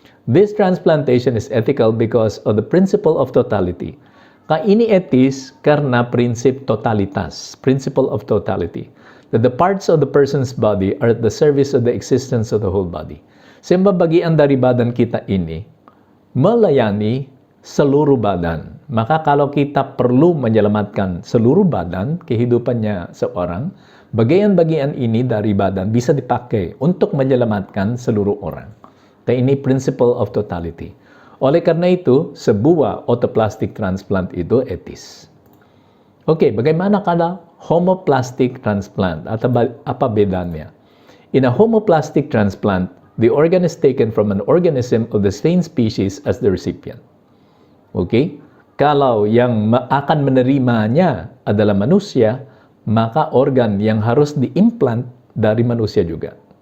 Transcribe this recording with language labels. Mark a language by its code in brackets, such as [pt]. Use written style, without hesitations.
[en] This transplantation is ethical because of the principle of totality. [id] Ini etis karena prinsip totalitas, [en] principle of totality. That the parts of the person's body are at the service of the existence of the whole body. [id] Semua bagian dari badan kita ini melayani seluruh badan. Maka kalau kita perlu menyelamatkan seluruh badan, kehidupannya seorang, bagian-bagian ini dari badan bisa dipakai untuk menyelamatkan seluruh orang. Ini principle of totality. Oleh karena itu, sebuah autoplastic transplant itu etis. Oke, bagaimana kalau homoplastic transplant? Atau apa bedanya? [en] In a homoplastic transplant, the organ is taken from an organism of the same species as the recipient. [id] Oke, kalau yang akan menerimanya adalah manusia, maka organ yang harus diimplant dari manusia juga.